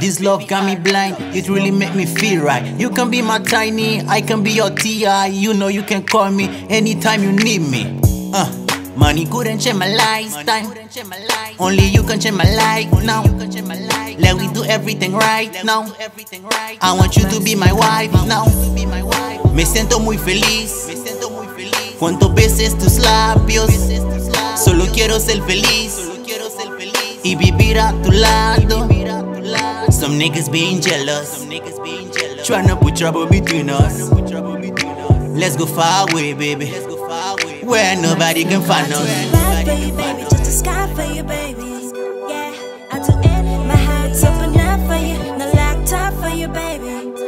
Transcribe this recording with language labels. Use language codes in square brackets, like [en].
[en] This love got me blind, it really make me feel right. You can be my tiny, I can be your T.I. You know you can call me anytime you need me. Money couldn't change my lifetime. Only you can change my life now. Let me do everything right now. I want you to be my wife now. [es] Me siento muy feliz. Cuántas veces tus labios. Solo quiero ser feliz y vivir a tu lado. [en] Some niggas being jealous, tryna put trouble between us. Let's go far away, baby, where nobody can find us. Right for you, baby, just the sky for you, baby. Yeah, I do anything. My heart's open up for you, no locked up for you, baby.